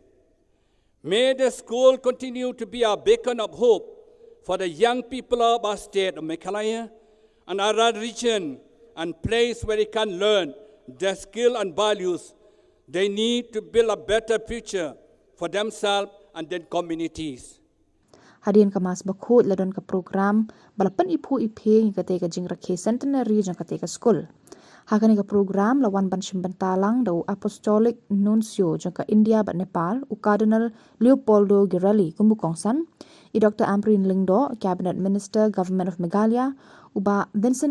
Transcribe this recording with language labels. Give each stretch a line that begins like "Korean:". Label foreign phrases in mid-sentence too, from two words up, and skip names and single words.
English: May the school continue to be a beacon of hope for the young people of our state of Meghalaya another region and place where they can learn their skill and values. They need to build a better future for themselves and their communities.
Khasi: Hadian ka mas bakhuid ladon ka program balapan ipu iphe ka te ka Jingrakhe centenary jang ka te ka school. Hakane ka program lawan ban simbantalang do Apostolic Nuncio Jong ka India Bad Nepal u Cardinal Leopoldo Girelli kumbukongsan i Dr Ampareen Lyngdoh
English: Cabinet Minister Govt of Meghalaya
Khasi: uba Vincent